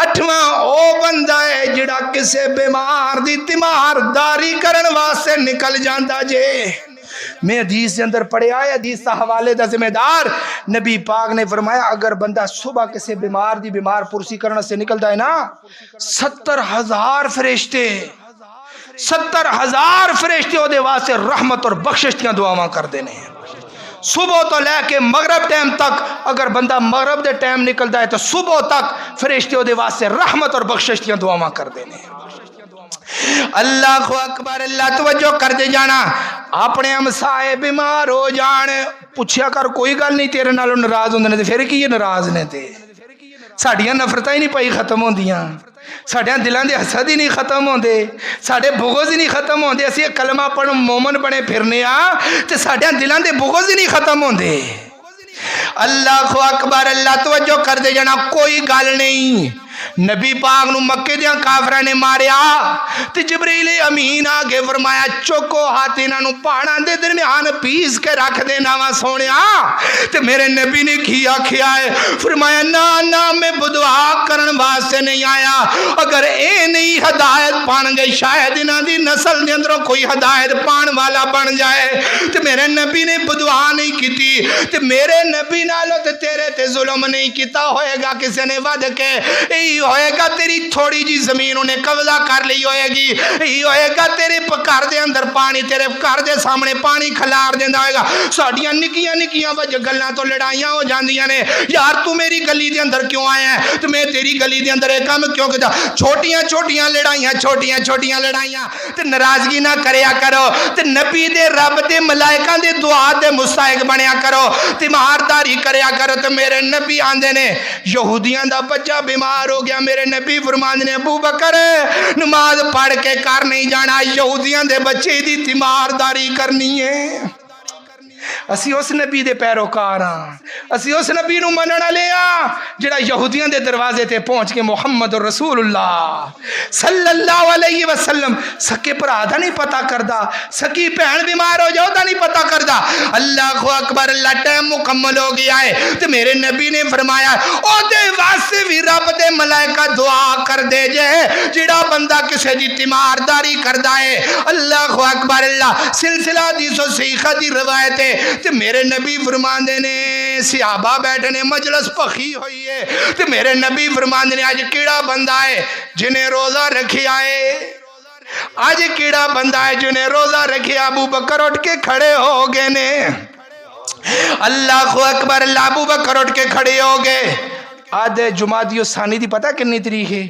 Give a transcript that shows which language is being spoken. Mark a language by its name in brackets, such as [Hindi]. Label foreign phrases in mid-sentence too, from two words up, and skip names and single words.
[Punjabi] اٹھواں او بندہ ہے جڑا کسے بیمار دی تیمارداری کرن واسطے نکل جاندا جے۔ میں حدیث کے اندر پڑھے آئے، حدیث کا حوالے دا ذمہ دار نبی پاک نے فرمایا اگر بندہ صبح کسی بیمار دی بیمار پرسی [Urdu] کرنے سے نکلتا ہے نا [Punjabi] 70,000 فرشتے 70,000 فرشتے او دے واسطے رحمت اور بخشش دیاں دعاواں کر دینے ہیں۔ صبح تو لے کے مغرب ٹائم تک اگر بندہ مغرب دے ٹائم نکلتا ہے تو صبح تک فرشتے او دے واسطے رحمت اور بخشش دیاں دعاواں کر دینے ہیں۔ [Arabic] اللہ اکبر، [Punjabi] اللہ توجہ کر دے جانا۔ اپنے ہمسائے بیمار ہو جان پوچھیا کر کوئی گل نہیں تیرے نالوں ناراض ہوندے نے، پھر کی یہ ناراض نے تے ساڈیاں نفرتاں ہی نہیں پئی ختم ہوندیاں، ساڈیاں دلاں دے حسد ہی نہیں ختم ہوندے، ساڈے بغض ہی نہیں ختم ہوندے۔ اسی کلمہ پڑھ مومن بنے پھرنے آ تے ساڈیاں دلاں دے بغض ہی نہیں ختم ہوندے۔ [Arabic] اللہ اکبر، [Punjabi] اللہ توجہ کر دے جانا۔ کوئی گل نہیں، نبی پاک نو مکے دیاں کافراں نے ماریا تے جبریل امین آگے فرمایا چوکو ہاتھ انہاں نو پہاڑاں دے درمیان پیس کے رکھ دینا وا سونیا۔ تے میرے نبی نے کی آکھیا ہے، فرمایا نا میں بدعا کرن واسطے نہیں آیا، اگر اے نہیں ہدایت پان گے شاید انہاں دی نسل دے اندروں کوئی ہدایت پان والا بن جائے۔ تے میرے نبی نے بدعا نہیں کیتی، تے میرے نبی نالو تے تیرے تے ظلم نہیں کیتا ہوئے گا کسی نے ود کے، ہوئے گا تیری تھوڑی جی زمین انہیں قبضہ کر لی ہوئے گی، یہ ہوئے گا تیرے گھر دے اندر پانی، تیرے گھر دے سامنے پانی کھلار دیندا ہوئے گا۔ ساڈیاں نکیاں نکیاں وجہ گلاں تو لڑائیاں ہو جاندیاں نے، یار تو میری گلی دے اندر کیوں آیا ہے، تو میں تیری گلی دے اندر ایک کام کیوں کیتا، چھوٹیاں چھوٹیاں لڑائیاں چھوٹیاں چھوٹیاں لڑائیاں تے ناراضگی نہ کریا کرو، تے نبی دے رب دے ملائکہ دے دعا دے مستحق بنیا کرو، تیمارداری کریا کرو۔ تے میرے نبی آندے نے یہودیاں دا بچہ بیمار ہو گیا، میرے نبی فرماندے نے ابو بکر نماز پڑھ کے کر نہیں جانا، یہودیاں دے بچے دی تیمارداری کرنی ہے۔ اسی اس نبی دے پیروکار ہاں، اسی اس نبی نو منن والے ہاں جڑا یہودیاں دے دروازے تے پہنچ کے محمد رسول اللہ [Arabic] صلی اللہ علیہ وسلم [Punjabi] سکے بھرا دا نہیں پتہ کردا، سکی بہن بیمار ہو جاؤ دا نہیں پتہ کردا۔ [Arabic] اللہ اکبر، [Punjabi] اللہ ٹائم مکمل ہو گیا ہے تے میرے نبی نے فرمایا او دے واسطے بھی رب دے ملائکہ دعا کر دے جے جڑا بندہ کسے دی تیمارداری کردا ہے۔ [Arabic] اللہ اکبر، [Punjabi] اللہ سلسلہ حدیث و صحیحہ دی روایت ہے تے میرے نبی فرماندے نے صحابہ بیٹھے نے مجلس پخی ہوئی ہے تے میرے نبی فرماندے نے آج کیڑا بندہ ہے جنہیں روزہ رکھیا ہے، آج کیڑا بندہ ہے جنہیں روزہ رکھیا۔ ابو بکر اٹھ کے کھڑے ہو گئے نے، [Arabic] اللہ اکبر، [Punjabi] اللہ ابو بکر اٹھ کے کھڑے ہو گئے۔ آج جمادی الثانی دی پتہ کنی تاریخ ہے؟